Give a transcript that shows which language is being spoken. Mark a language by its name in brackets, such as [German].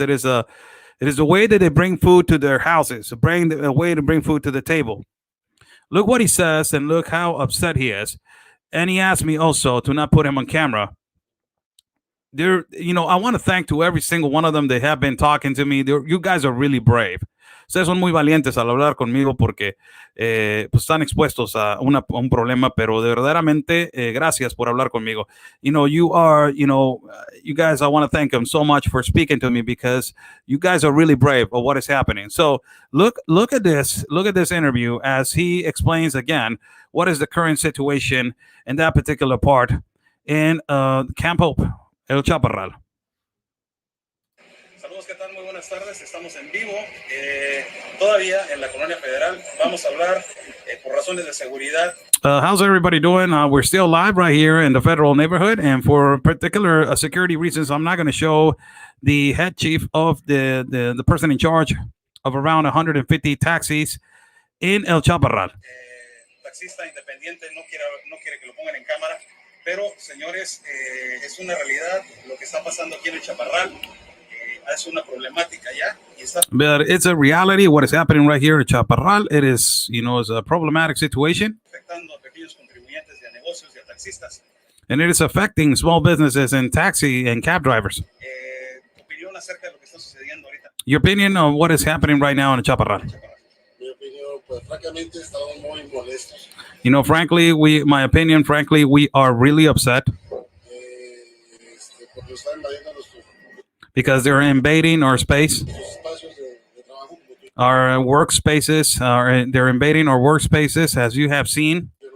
[English] It is a way that they bring food to their houses, a way to bring food to the table. Look what he says, and look how upset he is. And he asked me also to not put him on camera. I want to thank to every single one of them. They have been talking to me. You guys are really brave. [Spanish] Ustedes son muy valientes al hablar conmigo porque pues están expuestos a un problema, pero de verdaderamente gracias por hablar conmigo. [English] You guys, I want to thank them so much for speaking to me, because you guys are really brave of what is happening. So look at this interview as he explains again what is the current situation in that particular part in Camp Hope, El Chaparral. [Spanish] Saludos, ¿qué tal? Muy buenas tardes. Estamos en vivo, todavía en la Colonia Federal. Vamos a hablar por razones de seguridad. [English] How's everybody doing? We're still live right here in the federal neighborhood, and for particular security reasons, I'm not going to show the head chief of the person in charge of around 150 taxis in El Chaparral. [Spanish] Taxista independiente no quiere que lo pongan en cámara, pero señores, es una realidad lo que está pasando aquí en El Chaparral. Es una problemática ya. [English] But it's a reality what is happening right here in Chaparral. It is, it's a problematic situation. [Spanish] Afectando a pequeños contribuyentes y a negocios y a taxistas. [English] And it is affecting small businesses and taxi and cab drivers. [Spanish] Tu opinión acerca de lo que está sucediendo ahorita. [English] Your opinion on what is happening right now in Chaparral? [Spanish] Mi opinión, pues francamente estamos muy molestos. [English] My opinion, frankly, we are really upset. [Spanish] Porque están invadiendo [English] because they're invading our space, our workspaces, they're invading our workspaces, as you have seen.